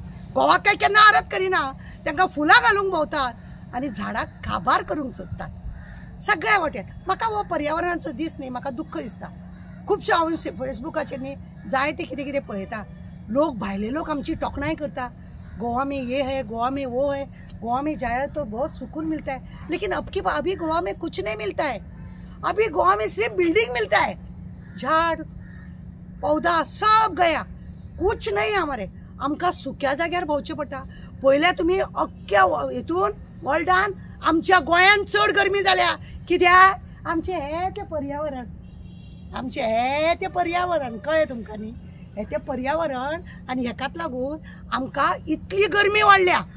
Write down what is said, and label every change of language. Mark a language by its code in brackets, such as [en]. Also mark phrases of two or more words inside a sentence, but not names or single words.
[kok] घोवाक काय केन्ना आरत करिना, तांकां फुलां घालूंक भोंवतात आनी झाडाक काबार करूंक सोदतात सगळ्या वाटेन. म्हाका हो पर्यावरणाचो दीस न्ही म्हाका दुख्ख दिसता. खुबशे हांव फेसबुकाचेर न्ही जायते कितें कितें पळयता. लोक भायले लोक आमची टोकणाय करता, [hi] गोवा में ये है, गोवा में वो है, गोवा में जाए तो बहुत सुकून मिलता है, लेकिन अभी गोवा में कुछ नहीं मिलता है. अभी गोवा में सिर्फ बिल्डिंग मिलता है, झाड़ पौधा सब गया, कुछ नहीं हमारे. [kok] आमकां सुक्या जाग्यार भोंवचें पडटा. पयल्या तुमी अख्ख्या हितून वर्ल्डान आमच्या गोंयान चड गरमी जाल्या. कित्याक? आमचें हें तें पर्यावरण, आमचें हें तें पर्यावरण, कळ्ळें तुमकां न्ही? हें तें पर्यावरण आनी हेकाच लागून आमकां इतली गरमी वाडल्या.